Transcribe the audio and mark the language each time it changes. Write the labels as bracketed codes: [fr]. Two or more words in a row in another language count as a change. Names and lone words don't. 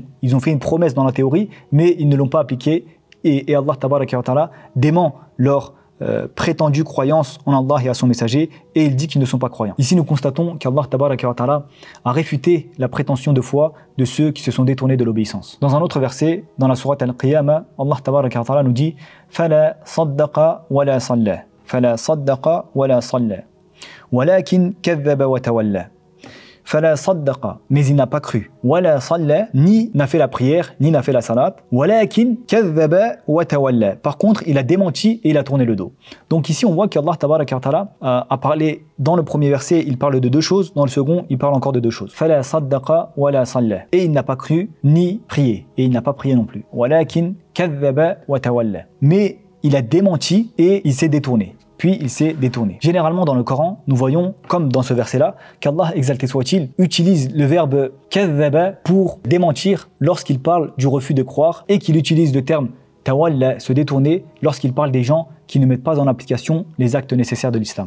[fr] Ils ont fait une promesse dans la théorie, mais ils ne l'ont pas appliquée. Et Allah [ar] تبارك وتعالى [fr] dément leur prétendue croyance en Allah et à son messager, et il dit qu'ils ne sont pas croyants. Ici, nous constatons qu'Allah [ar] تبارك وتعالى [fr] a réfuté la prétention de foi de ceux qui se sont détournés de l'obéissance. Dans un autre verset, dans la sourate Al-Qiyamah, [ar] الله تبارك وتعالى [fr] nous dit « [ar] فلا صدق ولا صلى فلا صدق ولا صلى ولكن كذب وتولى. » فلا صدق, [fr] mais il n'a pas cru. [ar] ولا صلى, [fr] ni n'a fait la prière, ni n'a fait la salat. [ar] ولكن كذب وتولى. [fr] Par contre, il a démenti et il a tourné le dos. Donc ici, on voit qu'Allah [ar] تبارك وتعالى [fr] a parlé, dans le premier verset, il parle de deux choses. Dans le second, il parle encore de deux choses. [ar] فلا صدق ولا صلى. [fr] Et il n'a pas cru, ni prié. Et il n'a pas prié non plus. [ar] ولكن كذب وتولى. [fr] Mais il a démenti et il s'est détourné. Puis il s'est détourné. Généralement dans le Coran, nous voyons, comme dans ce verset-là, qu'Allah, exalté soit-il, utilise le verbe kadhaba pour démentir lorsqu'il parle du refus de croire et qu'il utilise le terme tawalla, se détourner, lorsqu'il parle des gens qui ne mettent pas en application les actes nécessaires de l'islam.